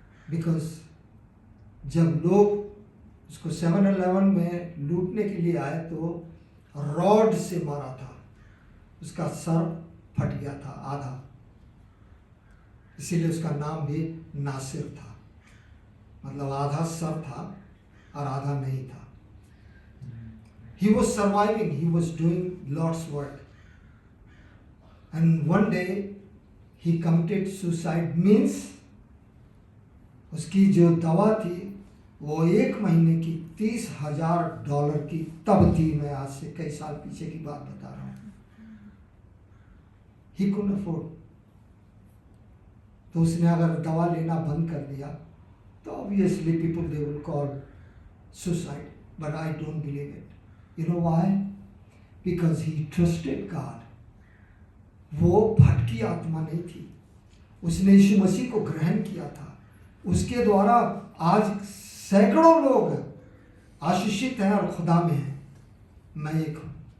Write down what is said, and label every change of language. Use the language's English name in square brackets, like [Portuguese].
[English] Because [Hindi] जब लोग उसको 7-11 में लूटने के लिए आए तो रॉड से मारा था, उसका सर फट गया था आधा, इसीलिए उसका नाम भी नासिर था, मतलब आधा सर था और आधा नहीं था। [English] He was surviving, he was doing Lord's work. And one day he committed suicide, means [Hindi] उसकी जो दवा थी वो 1 महीने की $30,000 की तब थी। मैं आज से कई साल पीछे की बात बता रहा हूँ। [English] He couldn't afford. [Hindi] तो उसने अगर दवा लेना बंद कर दिया तो [English] obviously people they will call suicide, but I don't believe it. You know why? Because he trusted God. [Hindi] वो भटकी आत्मा नहीं थी, उसने यीशु मसीह को ग्रहण किया था। उसके द्वारा आज सैकड़ों लोग आशीषित हैं और खुदा में हैं। मैं एक हूँ।